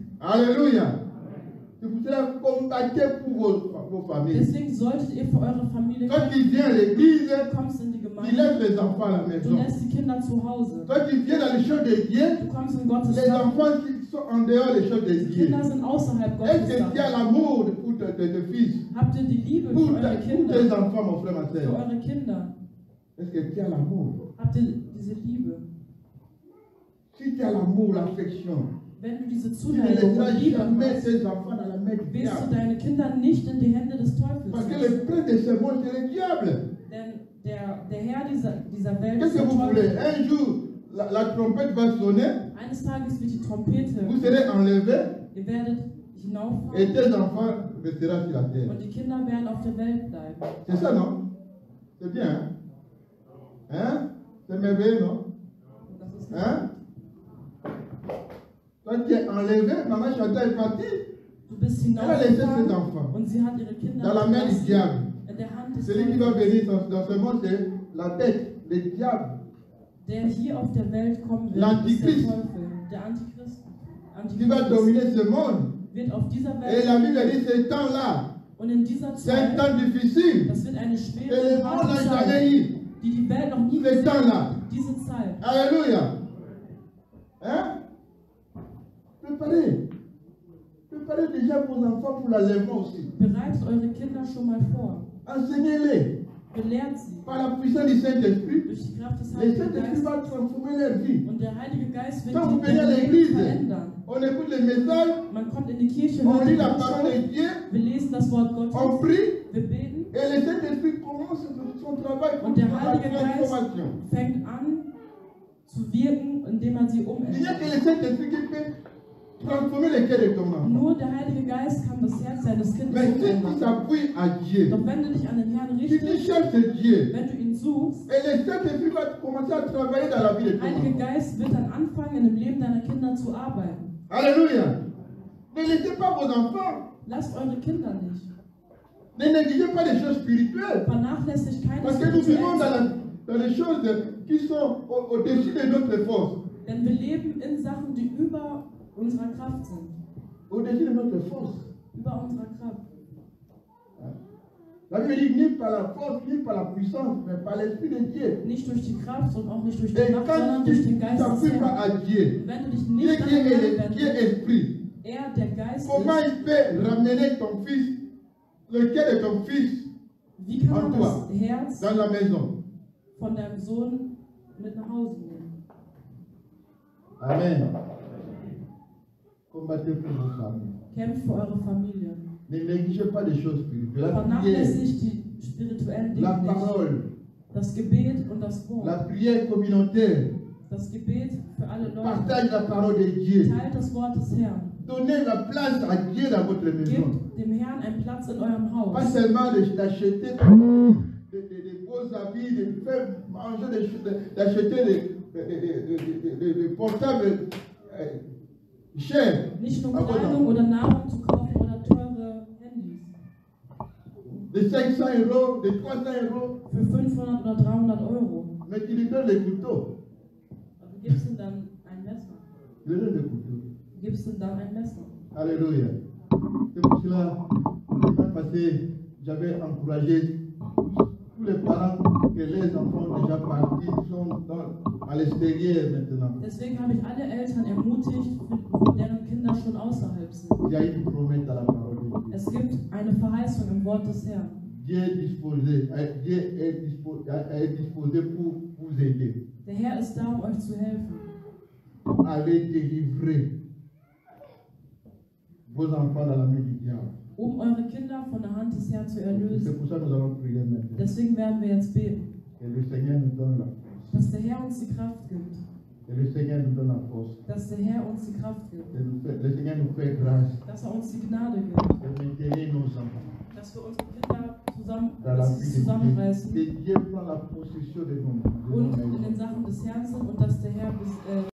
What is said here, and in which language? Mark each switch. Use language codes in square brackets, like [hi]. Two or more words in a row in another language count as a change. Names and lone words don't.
[fr] Alléluia. C'est pour cela combattez pour vos familles. [de] Deswegen solltet ihr für eure Familie [fr] Quand [de] kämpfen. [fr] tu viens à l'église, [de] Du kommst in die [fr] tu [de] Gemeinde, [fr] laisses les enfants à la [de] du [fr] maison. [de] lässt die Kinder zu Hause. [fr] Quand tu viens dans les choses de Dieu, [de] Du kommst in Gottes [fr] les [de] Sachen. [fr] enfants qui sont en dehors des choses de [de] Die [fr] Dieu. [de] Kinder sind außerhalb [fr] Est-ce [de] Gottes [fr] que tu as [de] Sachen. [fr] l'amour pour tes fils, [de] Habt ihr die Liebe [fr] pour [de] für eure [fr] tes [de] Kinder? [fr] enfants, mon frère, ma [de] Für [fr] soeur? [de] eure Kinder. [fr] Est-ce que tu as l'amour? [de] Habt ihr diese Liebe? [fr] Si tu as l'amour, l'affection, [de] Wenn du diese [fr] tu ne [de] Zuneigung und [fr] laisseras [de] Liebe [fr] jamais [de] hast, [fr] tes enfants dans la main du [de] wirst du [fr] diable. [de] deine Kinder nicht in die Hände des Teufels [fr] Parce que [de] setzen. [fr] le prince de ce monde, c'est le diable. [de] Denn der Herr dieser Welt [fr] Qu'est-ce [de] ist [fr] que [de] der [fr] vous voulez? [de] Teufel. [fr] Un jour, la trompette va sonner, [de] Eines Tages wird die Trompete, [fr] vous serez enlevés [de] ihr werdet [fr] et [de] hinauffahren [fr] tes enfants resteront sur la terre. [de] und die Kinder werden auf der Welt bleiben. [fr] C'est ça, non? C'est bien, hein? Hein? C'est merveilleux, non? [de] Und das ist [fr] Hein? Toi, tu es enlevé, maman Chantal est partie. [de] Du bist [fr] Elle a laissé ses [de] hinaufgefahren [fr] enfants [de] und sie hat ihre Kinder [fr] dans la main du [de] gelassen [fr] diable. [de] in der Hand des [fr] Celui qui va [de] Teufels. [fr] venir dans ce monde, c'est la bête, le diable. [de] Der hier auf der Welt kommen wird, ist der [fr] L'Antichrist. [de] Teufel, der Antichrist. [fr] Qui va dominer ce monde. [de] Wird auf dieser [fr] Et la Bible [de] Welt [fr] dit ces temps-là, [de] und in dieser [fr] c'est un [de] Zeit, [fr] temps difficile. [de] das wird eine [fr] Et [de] schwere [fr] le [de] und [fr] monde [de] harte [fr] n'a [de] Zeit, [fr] jamais eu [de] die Welt noch nie [fr] ce [de] gesehen [fr] temps-là. [de] hat. Diese Zeit. [fr] Alléluia. Hein? Préparez. Préparez déjà vos enfants pour l'enlèvement aussi. [de] Bereitet eure Kinder schon mal vor. [fr] Enseignez-les [de] Belehrt sie [fr] par la puissance du Saint-Esprit. [de] durch die Kraft des [fr] Le [de] Heiligen [fr] Saint-Esprit [de] Geistes. [fr] va transformer leur vie. [de] Und der Heilige Geist wird [fr] Quand vous [de] die [fr] venez à [de] Leben [fr] l'église, [de] verändern. [fr] on écoute les messages, [de] Man kommt in die Kirche, [fr] on [de] hört [fr] lit [de] die [fr] la parole [de] Botschaft, [fr] de Dieu, [de] wir lesen das Wort [fr] on [de] Gottes, [fr] prie, [de] wir beten [fr] et le Saint-Esprit commence son travail pour [de] und der [fr] la [de] Heilige Geist [fr] transformation. [de] fängt an zu wirken, indem er sie [fr] Il n'y a que [de] umändert. [fr] le Saint-Esprit qui peut transformer le cœur de ton enfant. [de] Nur der Heilige Geist kann das Herz seines Kindes [fr] Mais si tu [de] umändern. [fr] t'appuies à Dieu, [de] Doch wenn du dich an den Herrn [fr] si tu [de] richtest, [fr] cherches Dieu, [de] wenn du ihn suchst, [fr] et le Saint-Esprit va commencer à travailler dans la vie de [de] der [fr] ton [de] Heilige [fr] enfant. [de] Geist wird dann anfangen, in dem Leben deiner Kinder zu arbeiten. [fr] Alléluia. Ne laissez pas vos enfants. [de] Lasst eure Kinder nicht. [fr] Ne négligez pas les choses spirituelles. [de] Vernachlässigt keine [fr] Parce que nous vivons [de] spirituellen [fr] dans les choses qui sont au-dessus de notre force. [de] Denn wir leben in Sachen, die über unserer Kraft sind. [fr] Au-dessus de notre force. [de] Über unserer Kraft. [fr] La Bible dit ni par la force, ni par la puissance, mais par l'Esprit de Dieu. [de] Nicht durch die Kraft und auch nicht durch die [fr] Et [de] Macht, [fr] quand [de] sondern [fr] tu [de] durch den [fr] ne [de] Geist des [fr] t'appuies pas [de] Herrn. [fr] à Dieu, [de] Wenn du dich [fr] Dieu [de] nicht an [fr] qui [de] den Herrn [fr] est, qui est [de] wendest, [fr] esprit, [de] er der Geist [fr] comment [de] ist, [fr] il peut ramener ton fils, le cœur de ton fils, [de] wie kann man [fr] en toi, [de] das Herz [fr] dans la maison? [de] von deinem Sohn mit nach Hause nehmen? [fr] Amen. Combattez pour vos familles. [de] Kämpft für eure Familie. [fr] Ne négligez pas les choses spirituelles. La prière, [de] Vernachlässigt die spirituellen [fr] la [de] Dinge nicht. [fr] parole, [de] Das Gebet und das Wort. [fr] la prière communautaire. [de] Das Gebet für alle Leute. [fr] Partage la parole de Dieu. [de] Teilt das Wort des Herrn. [fr] Donnez la place à Dieu dans votre maison. [de] Gebt dem Herrn einen Platz in eurem [fr] Pas [de] Haus. [fr] seulement d'acheter des beaux habits, de faire manger, d'acheter des portables chers. [de] Nicht nur Aber Kleidung oder Nahrung zu kaufen oder teure Handys. [fr] De 500 €, de 300 €. [de] Für 500 oder 300 Euro. [fr] Mais tu lui donnes les couteaux. [de] Aber du gibst ihm dann ein Messer. [fr] Tu lui donnes les couteaux. [de] Du gibst ihm dann ein Messer. [fr] Alléluia. C'est pour cela, le mois passé, j'avais encouragé tous les parents que les enfants déjà partis sont à l'extérieur maintenant. [de] Deswegen habe ich alle Eltern ermutigt, deren Kinder schon außerhalb sind. [fr] Il y a une promesse dans la parole de Dieu. [de] Es gibt eine Verheißung im Wort des Herrn. [fr] Dieu est disposé pour vous aider. [de] Der Herr ist da, um euch zu helfen. [fr] Allez délivrer vos enfants dans la main du diable. [de] um eure Kinder von der Hand des Herrn zu [fr] C'est [de] erlösen. [fr] pour ça que nous allons prier maintenant. [de] Deswegen werden wir jetzt beten, [fr] Que le Seigneur nous donne la force. [de] dass der Herr uns die Kraft gibt, [fr] Que le Seigneur nous donne la force. [de] dass der Herr uns die Kraft gibt, [fr] Que le Seigneur nous fait grâce [de] dass er uns die Gnade gibt, [fr] de maintenir nos enfants [de] dass wir unsere Kinder [fr] dans la vie de Dieu. [de] zusammenreißen [fr] Que Dieu prend la possession de nos [de] und in [fr] maisons. [de] den Sachen des Herrn sind und dass der Herr